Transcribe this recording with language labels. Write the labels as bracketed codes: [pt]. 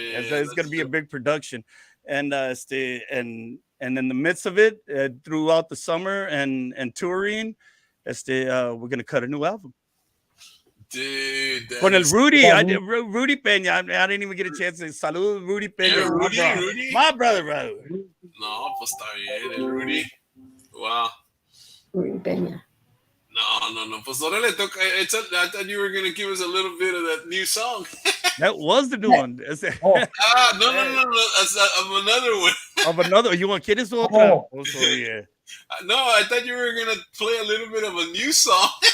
[en] It's gonna be a big production, and in the midst of it, throughout the summer and touring, we're gonna cut a new album. Dude, [es] Con el Rudy, Rudy Peña. [en] I didn't even get a chance to salud Rudy Peña. Yeah, Rudy. My brother. [es] No, pues está bien, el Rudy. [en] Wow. Rudy Peña. [es] No. Pues ahora le toca. [en] I thought you were going to give us a little bit of that new song. That was the new one. No. That's another one. Of another. You want Kiddes otra? Also, yeah. No, I thought you were going to play a little bit of a new song.